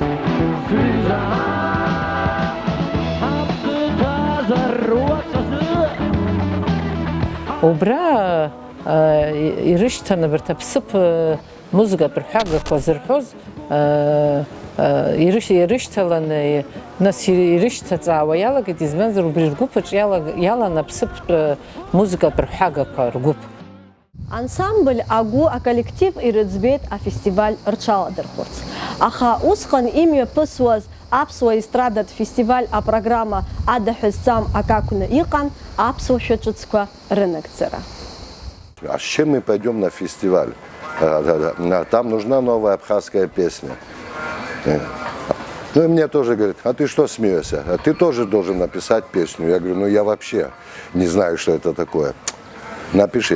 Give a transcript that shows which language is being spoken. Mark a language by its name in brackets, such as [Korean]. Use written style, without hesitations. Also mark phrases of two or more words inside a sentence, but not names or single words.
[Abkhazian] Убра ирышьҭан абарҭ аԥсыԥ музыкатә рҳәагақәа зырҳәоз ирышьҭаланы нас ирышьҭаҵаауа иалагеит, избанзар убри ргәыԥ аҿы иалан аԥсыԥтә музыкатә рҳәагақәа ргәыԥ. Ансамбль агу аколлектив ирыӡбеит афестиваль рҽаладырхәырц. Аха усҟан имҩаԥысуаз аԥсуа естрадатә фестиваль апрограмма адаҳәызҵам акакәны иҟан аԥсуа ҿыцқәа рынагӡара. [Russian] А с чем мы пойдем на фестиваль? Там нужна новая абхазская песня. Ну и мне тоже говорят, а ты что смеешься? А ты тоже должен написать песню. Я говорю, ну я вообще не знаю, что это такое. Напиши.